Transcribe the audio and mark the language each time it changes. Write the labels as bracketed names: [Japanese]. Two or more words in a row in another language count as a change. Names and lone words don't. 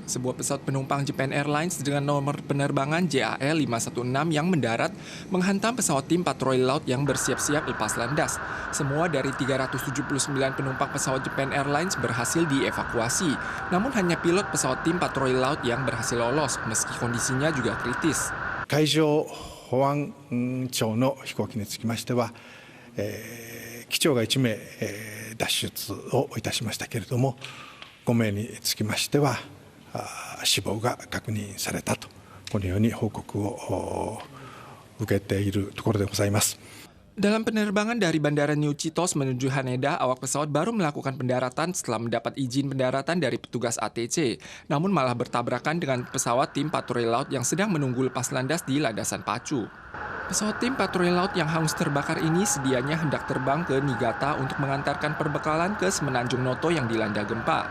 [Indonesian] Sebuah pesawat penumpang Japan Airlines dengan nomor penerbangan JAL 516 yang mendarat menghantam pesawat tim patroli laut yang bersiap-siap lepas landas. Semua dari 379 penumpang pesawat Japan Airlines berhasil dievakuasi. Namun hanya pilot pesawat tim patroli laut yang berhasil lolos, meski kondisinya juga kritis. [Japanese] 海上保安庁の飛行機につきましては、機長が1名、脱出をいたしましたけれども、5名につきましては死亡が確認されたと、このように報告を受けているところでございます。 [Indonesian] Dalam penerbangan dari Bandara New Chitos menuju Haneda, awak pesawat baru melakukan pendaratan setelah mendapat izin pendaratan dari petugas ATC. Namun malah bertabrakan dengan pesawat tim patroli laut yang sedang menunggu lepas landas di landasan pacu. Pesawat tim patroli laut yang hangus terbakar ini sedianya hendak terbang ke Niigata untuk mengantarkan perbekalan ke Semenanjung Noto yang dilanda gempa.